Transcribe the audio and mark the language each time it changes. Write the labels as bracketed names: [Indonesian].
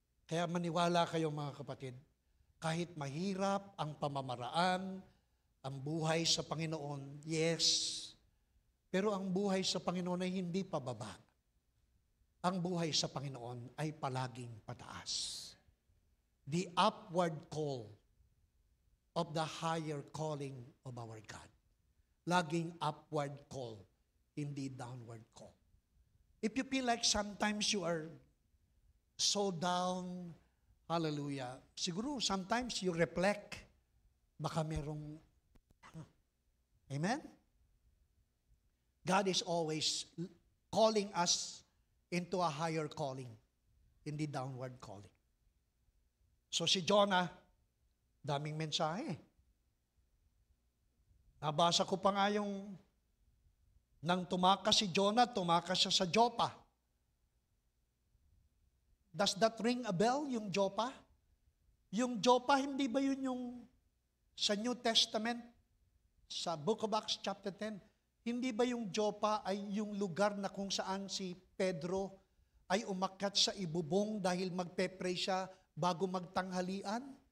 [Filipino] Kaya maniwala kayo mga kapatid, kahit mahirap ang pamamaraan, ang buhay sa Panginoon, yes. Pero ang buhay sa Panginoon ay hindi pababa. Ang buhay sa Panginoon ay palaging pataas. [English] The upward call of the higher calling of our God. [Filipino] Laging [English] upward call, [Filipino] hindi [English] downward call. If you feel like sometimes you are so down, hallelujah, [Filipino] siguro [English] sometimes you reflect, [Filipino] baka merong, [English] amen? God is always calling us into a higher calling, [Filipino] hindi downward calling. So si Jonah, daming mensahe. Nabasa ko pa nga yung, nang tumakas si Jonah, tumakas siya sa Joppa. [English] Does that ring a bell, [Filipino] yung Joppa? Yung Joppa, hindi ba yun yung sa New Testament, sa Book of Acts chapter 10, hindi ba yung Joppa ay yung lugar na kung saan si Pedro ay umakyat sa ibubong dahil magpe-pray siya bago magtanghalian?